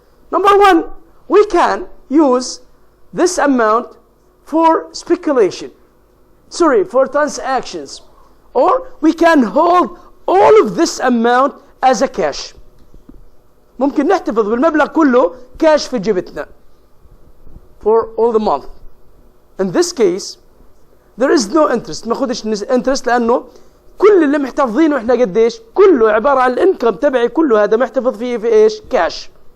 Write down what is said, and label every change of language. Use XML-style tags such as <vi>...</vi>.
<en>Number one, we can use this amount for speculation, for transactions, or we can hold all of this amount as a cash.</en> <ar>ممكن نحتفظ بالمبلغ كله cash في جيبتنا</ar> <en>for all the month. In this case, there is no interest.</en> <ar>ما خدش interest لأنه كل اللي محتفظينه إحنا قديش؟ كله عبارة عن الانكم تبعي، كله هذا محتفظ فيه في إيش؟ كاش.</ar>